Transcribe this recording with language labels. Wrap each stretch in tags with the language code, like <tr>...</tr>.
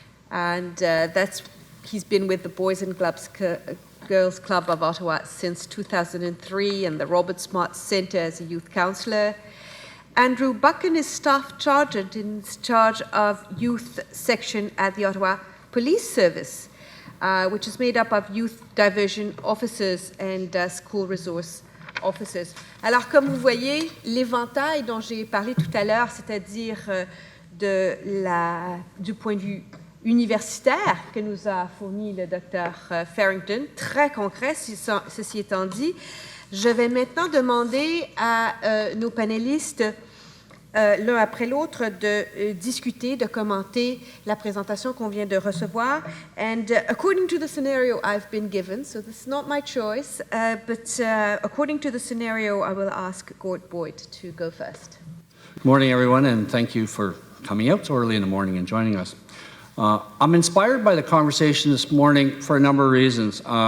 <en>And he's been with the Boys and Girls Club of Ottawa since 2003 and the Robert Smart Centre as a youth counsellor. Andrew Buchan is staff sergeant in charge of youth section at the Ottawa Police Service, which is made up of youth diversion officers and school resource officers.</en> <fr>Alors, comme vous voyez, l'éventail dont j'ai parlé tout à l'heure, c'est-à-dire du point de vue universitaire que nous a fourni le docteur Farrington, très concret, ceci étant dit, je vais maintenant demander à nos panélistes, l'un après l'autre, de discuter, de commenter la présentation qu'on vient de recevoir.</fr> <en>And according to the scenario I've been given, so this is not my choice, but according to the scenario, I will ask Gord Boyd to go first. Good morning, everyone, and thank you for coming out so early in the morning and joining us. I'm inspired by the conversation this morning for a number of reasons.</en>